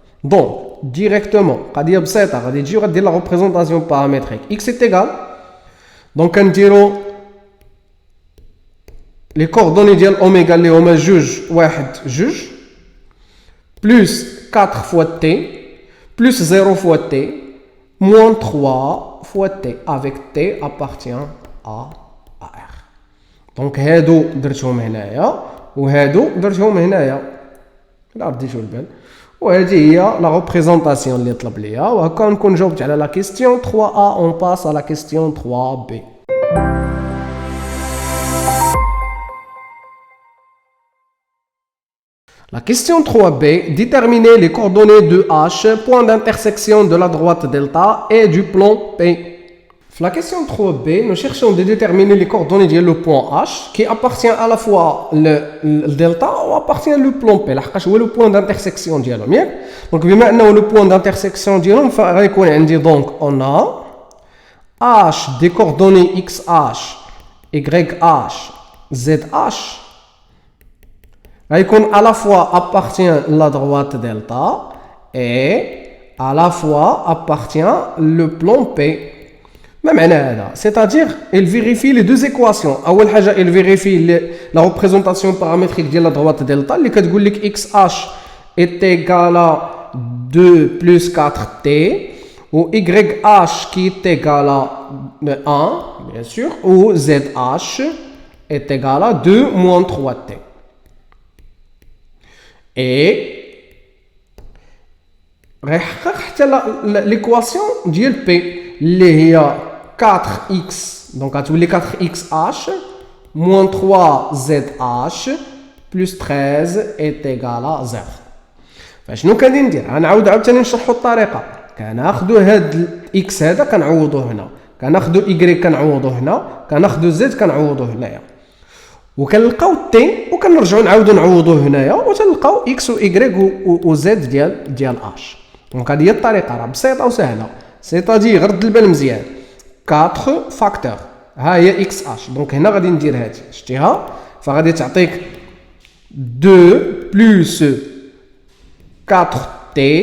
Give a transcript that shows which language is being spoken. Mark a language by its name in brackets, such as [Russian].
[French] Donc directement [Arabic] غادي بسيطه غادي تجي وغادير [French] la représentation paramétrique x est égal donc نديرو les coordonnées ديال اوميغا [Arabic] اللي هما [French] 2 1 2 plus 4 fois t plus 0 fois t moins 3 fois t avec t appartient à R. [Arabic] Donc هادو درتهم هنايا وهادو درتهم هنايا لا رديتو البال وهذه هي لا ريبريزونطاسيون اللي طلب ليا وهكا نكون جاوبت على لا كيستيون 3a [French] on passe à la question 3b. La question 3b, déterminer les coordonnées de H, point d'intersection de la droite delta et du plan P. La question 3b, nous cherchons de déterminer les coordonnées du point H qui appartient à la fois le delta ou appartient le plan P. [Arabic] لحقاش هو le point d'intersection ديالهم ياك. [French] Donc [Arabic] بما انه [French] le point d'intersection ديالهم [Arabic] فغيكون عندي [French] donc on a H des coordonnées XH, YH, ZH à la fois appartient la droite delta et à la fois appartient le plan P. [Arabic] ما معنى هذا [French] c'est-à-dire il vérifie les deux équations [Arabic] اول حاجه [French] il vérifie la représentation paramétrique ديال la droite delta [Arabic] اللي كتقول لك [French] xh est égal à 2 plus 4t ou YH qui est égal à 1, bien sûr, ou ZH est égal à 2 moins 3T. Et l'équation de P, il y a 4x, donc à tous les 4xh, moins 3zh, plus 13 est égal à 0. [Arabic] فشنو كندير ندير غنعاود عاوتاني نشرحوا الطريقه كناخذوا هاد اكس هذا كنعوضوه هنا كناخذوا y كنعوضوه هنا كناخذوا z كنعوضوه هنايا وكنلقاو تي وكنرجعوا نعاودوا نعوضوه هنايا وتلقاو اكس و y و z ديال اش دونك هذه هي الطريقه راه بسيطه وسهله سيتادي غرد البال مزيان 4 فاكتور ها هي اكس اش دونك هنا غادي ندير هذه شتيها فغادي تعطيك 2 بلس 4t